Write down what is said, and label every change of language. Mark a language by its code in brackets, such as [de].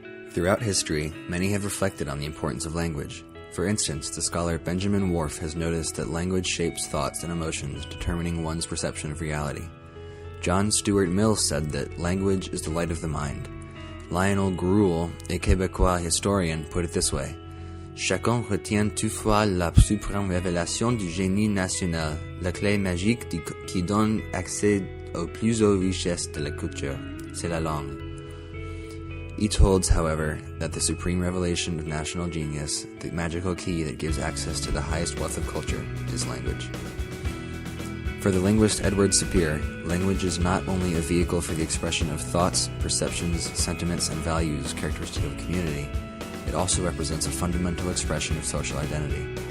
[en] Throughout history, many have reflected on the importance of language. For instance, the scholar Benjamin Whorf has noticed that language shapes thoughts and emotions, determining one's perception of reality. John Stuart Mill said that language is the light of the mind. [fr] Lionel Gruel, [en] a Québécois historian, put it this way: [fr] Chacun retient toutefois la suprême révélation du génie national, la clé magique qui donne accès aux plus hautes richesses de la culture, c'est la langue. [en] Each holds, however, that the supreme revelation of national genius, the magical key that gives access to the highest wealth of culture, is language. For the linguist Edward Sapir, language is not only a vehicle for the expression of thoughts, perceptions, sentiments, and values characteristic of a community, it also represents a fundamental expression of social identity.